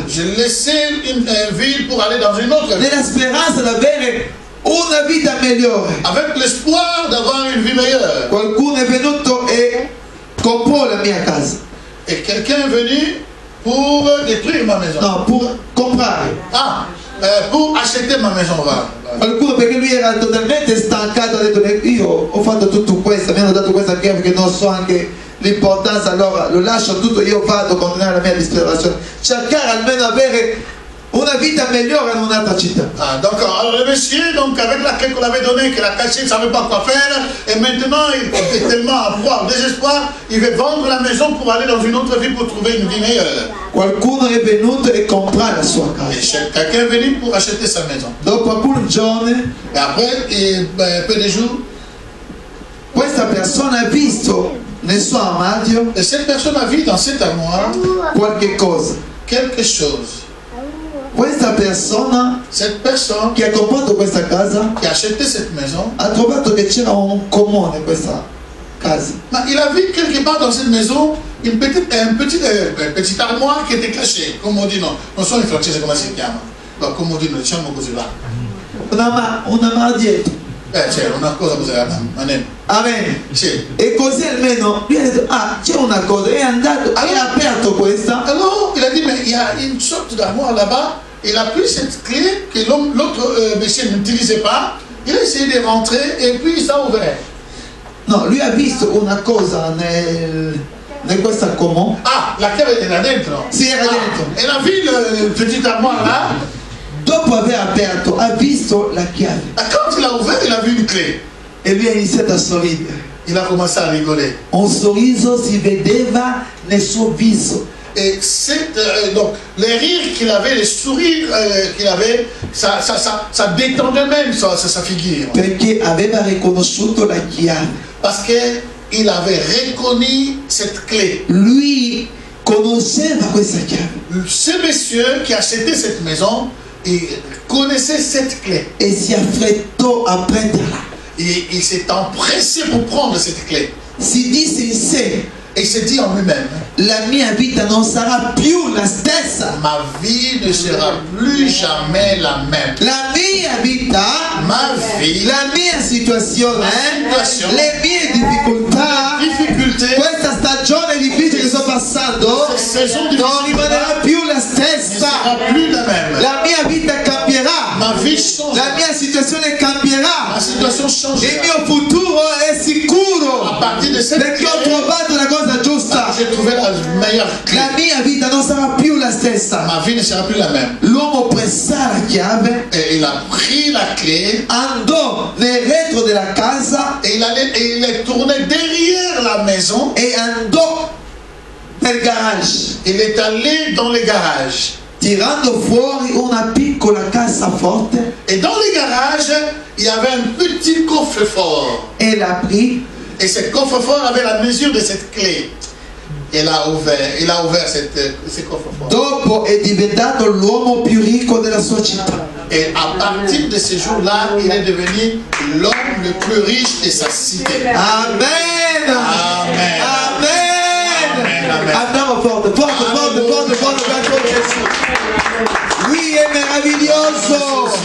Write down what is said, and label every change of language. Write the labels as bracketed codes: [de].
[fr] J'ai laissé une ville pour aller dans une autre ville. [it] nella speranza di avere una vita migliore. [fr] Avec l'espoir d'avoir une vie meilleure. [it] Qualcuno è venuto e comprò la mia casa. [fr] Et quelqu'un est venu pour détruire ma maison. [it] No, per comprare. [fr] Ah, pour acheter ma maison. Voilà. [it] Qualcuno, perché lui era totalmente stancato, ha detto: io ho fatto tutto questo, mi hanno dato questa chiave che non so anche l'importanza, allora lo lascio tutto, io vado a continuare la mia disperazione, cercare almeno avere una vita migliore in un'altra città. [fr] Ah, donc, alors le monsieur, donc, avec la clé qu'on l'avait donnée, qu'il a cachée, il ne savait pas quoi faire, et maintenant il est tellement en proie au désespoir, il veut vendre la maison pour aller dans une autre ville pour trouver une vie meilleure. [it] Qualcuno è venuto e comprò la sua [fr] Et [it] casa. [fr] quelqu'un est venu pour acheter sa maison. [it] Dopo alcuni giorni, [fr] Et après, peu de jours, [it] questa persona ha visto nel suo armadio [fr] et cette personne a vu dans cette armoire [it] qualche cosa. [fr] quelque chose. [it] Questa persona [fr] Cette personne [it] che ha comprato questa casa [fr] qui a acheté cette maison, [it] ha trovato che c'era un comune in questa casa. [fr] mais il a vu quelque part dans cette maison une petite armoire qui était cachée. Comme on dit, [it] non so in francese come si chiama. [fr] Come on dit, [it] diciamo così va. Una mardietta. C'è una cosa così, Amen. Amen. Sì. E così almeno lui ha detto: ah, c'è una cosa, è andato e ha aperto questa. [fr] Alors, il a dit, mais il y a une sorte d'armoire là-bas. Il a pris cette clé que l'autre monsieur n'utilisait pas. Il a essayé de rentrer et puis il s'est ouvert. [it] No, lui ha visto una cosa nel questa comune. Ah, la chiave era dentro. Sì, era dentro. [fr] Et la ville, petite armoire là, [it] Dopo aver aperto ha visto la chiave [fr] quand il a ouvert, il a vu une clé. [it] e lui ha iniziato a sorridere. [fr] Il a commencé à rigoler. [it] Un sorriso si vedeva nel suo viso. [fr] Et donc, les rires qu'il avait, les sourires qu'il avait, ça détendait même sa figure. [it] Perché aveva riconosciuto la chiave. [fr] Parce qu'il avait reconnu cette clé. [it] Lui conosceva questa chiave [fr] Ce monsieur qui a acheté cette maison, il connaissait cette clé. [it] e si affrettò a prenderla. [fr] Et il s'est empressé pour prendre cette clé. [it] Si disse in sé: [fr] Et il s'est dit en lui-même, [it] la mia vita non sarà più la stessa. [fr] ma vie ne sera plus jamais la même. [it] La mia vita, [fr] Ma vie, [it] la mia situazione, le mie difficoltà, [fr] difficulté, [it] questa stagione difficile che sto passando non rimanerà più la [fr] ne [it] stessa. [fr] sera plus la même. [it] La mia vita cambierà, [fr] Ma vie change. [it] la mia situazione cambierà, [fr] situation change. [it] il mio futuro è [fr] À [it] sicuro [fr] partir de cette [it] perché ho [fr] clé, [it] trovato la cosa giusta. [fr] j'ai trouvé la meilleure clé. [it] La mia vita non sarà più la stessa. [fr] Ma vie ne sera plus la même. [it] L'uomo pressa la chiave, [fr] Et il a pris la clé [it] andò nel retro della casa [fr] et il est tourné derrière la maison. [it] e andò nel garage, [fr] Il est allé dans les garages. [it] tirando fuori una piccola cassaforte [fr] Et dans les garages, il y avait un petit coffre-fort. [it] e l'aprì. [fr] Et ce coffre-fort avait la mesure de cette clé. Il a ouvert ce coffre-fort. [it] Dopo è diventato l'uomo più ricco della sua città. [fr] Et à partir de ce jour-là, il est devenu l'homme le plus riche de sa cité. Amen. Amen. Amen. Amen. [it] Andiamo forte, forte, verso Gesù. Lui è meraviglioso.